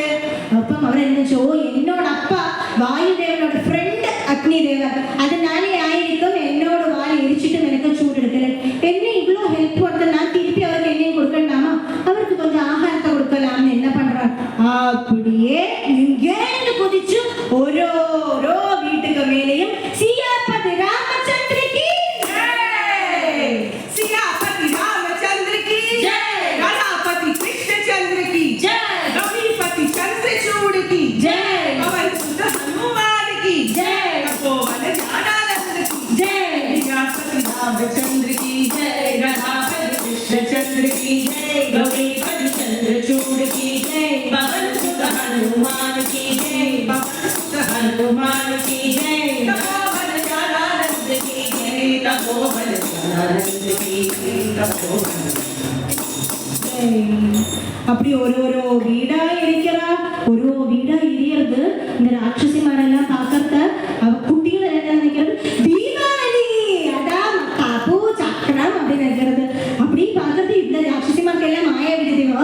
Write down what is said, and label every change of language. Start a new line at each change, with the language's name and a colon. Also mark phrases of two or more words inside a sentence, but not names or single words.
Tamil: அப்ப அவர் என்னச்சோ, என்னோட அப்பா வாயு தேவனோட ஃப்ரெண்ட் அக்னி தேவர், அதனாலே ஆயிருக்கும் என்னோட வாயை எரிச்சிட்டு எனக்கு சூடு எடுக்கல. என்ன இவ்வளவு ஹெல்ப் கொடுத்த நான் திருப்பி அவருக்கு என்னையும் கொடுக்கலாமா? அவருக்கு கொஞ்சம் ஆகாரத்தை கொடுக்கலாம்னு என்ன பண்றார்? அப்படியே இங்கேருந்து குதிச்சு ஓரோ வீட்டுக்கு மேலேயும்
Hindi: सियापति रामचंद्र की जय, सियापति रामचंद्र की जय, गणापति कृष्णचंद्र की जय, रविपति चंद्रचूड़ की जय, पवन सुत हनुमान की जय, तपोवन ज्ञानानंद की जय, सियापति रामचंद्र की जय, गणापति कृष्णचंद्र की जय, रविपति चंद्रचूड़ की जय, पवन सुत हनुमान की जय, पवन सुत हनुमान की जय, तपोवन ज्ञानानंद की जय, तपोवन ज्ञानानंद की जय, तपोवन।
Tamil: அப்படி ஒரு வீடா எரிக்கிறா. ஒரு வீடா எரியறது. இந்த ராட்சசிமாரெல்லாம் பார்க்கறத அவ குட்டிகள் என்ன நினைக்கிறது? தீபாவளி, அதான் காப்பு சக்கரம் அப்படின்னு நினைக்கிறது. அப்படி பார்க்கறது இந்த ராட்சசிமாருக்கு எல்லாம் மாயா வீடு தேவை.